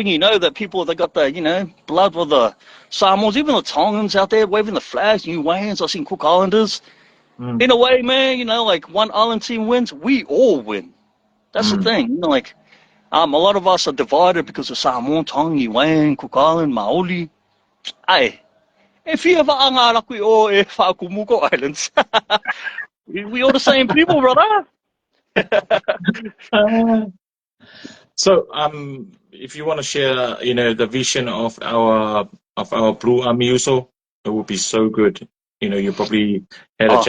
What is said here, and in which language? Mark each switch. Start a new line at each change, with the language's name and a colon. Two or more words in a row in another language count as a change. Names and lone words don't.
English: when you know that people, they got the, you know, blood with the Samoans, even the Tongans out there waving the flags, New Wayans, I've seen Cook Islanders. Mm. In a way, man, you know, like one island team wins, we all win. That's the Mm. thing. You know, like, a lot of us are divided because of Samoan, Tongi, Wayne, Cook Island, Maoli. Hey, if you ever angaraku o e Whakumuko Islands, we all the same people, brother. Uh, so, if you want to share, you know, the vision of our of our Blue Army also, it would be so good. You know, you probably had a